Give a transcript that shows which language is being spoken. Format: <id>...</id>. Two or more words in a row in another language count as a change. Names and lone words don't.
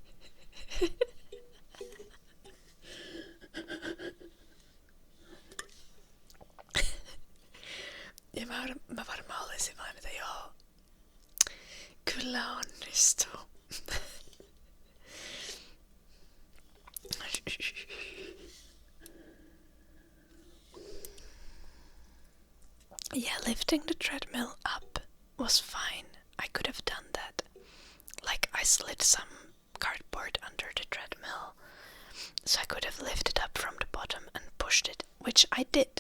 <fi>Ja mä varmaan olisin vain, että joo, kyllä onnistuu.</fi> <en>Yeah, lifting the treadmill up was fine. I could have done that. Like, I slid some cardboard under the treadmill, so I could have lifted up from the bottom and pushed it, which I did.</en>